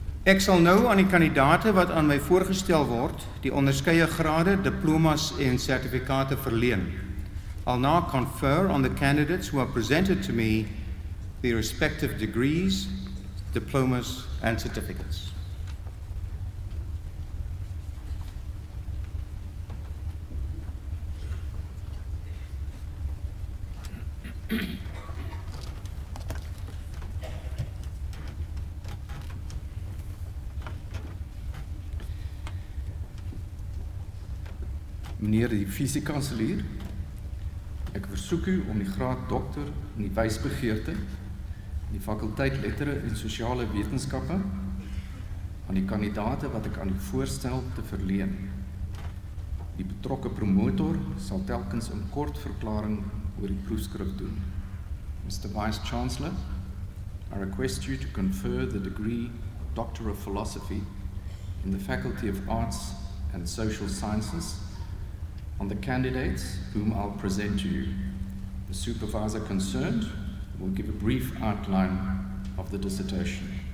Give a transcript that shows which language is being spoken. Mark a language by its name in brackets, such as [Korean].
[Afrikaans] Ek sal nou aan die kandidate wat aan my voorgestel word, die onderskeie grade, diplomas en sertifikate verleen. [English] I'll now confer on the candidates who are presented to me their respective degrees, diplomas and certificates. [Afrikaans] Meneer die Fisiekanselier, ek versoek u om die graad dokter in die wysbegeerte in die fakulteit lettere en sosiale wetenskappe aan die kandidate wat ek aan u voorstel te verleen. Die betrokke promotor sal telkens 'n kort verklaring oor die proefskrif doen. [English] Mr. Vice Chancellor, I request you to confer the degree Doctor of Philosophy in the Faculty of Arts and Social Sciences on the candidates whom I'll present to you. The supervisor concerned will give a brief outline of the dissertation.